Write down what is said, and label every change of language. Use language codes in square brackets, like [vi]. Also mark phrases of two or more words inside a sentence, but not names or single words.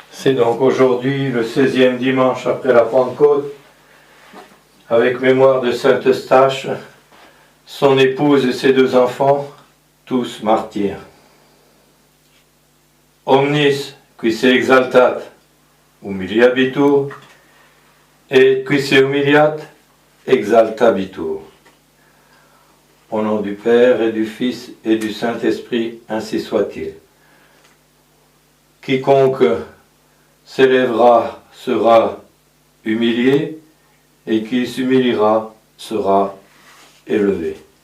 [fr] C'est donc aujourd'hui le 16e dimanche après la Pentecôte, avec mémoire de Saint Eustache, son épouse et ses deux enfants, tous martyrs. [la] Omnis qui se exaltat humiliabitur, et qui se humiliat exaltabitur. [fr] Au nom du Père et du Fils et du Saint-Esprit, ainsi soit-il. Quiconque s'élèvera sera humilié, et qui s'humiliera sera élevé.